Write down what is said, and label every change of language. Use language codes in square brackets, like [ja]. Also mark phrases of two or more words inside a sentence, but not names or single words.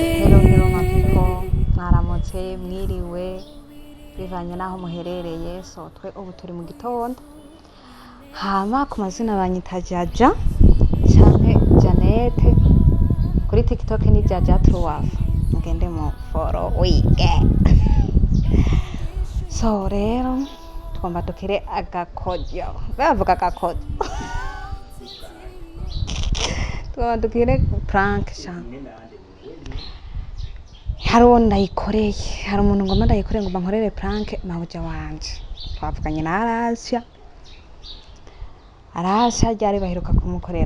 [rn] mwaramutse mwiriwe bivanye n'aho muherereye so twe ubu turi mu gitondo hama ku mazina banyita Jaja canke Jeanette kuri TikTok ni Jaja Truwafa mugende mu follow wige so rero twomba dukire agakodyo bavuga agakodyo twomba dukire prank sha hari uwo ndayikoreye hari umuntu ngoma ndayikoreye ngo bankorere prank mabuja wanje twavuganye na Arasha ryari baheruka kumukorera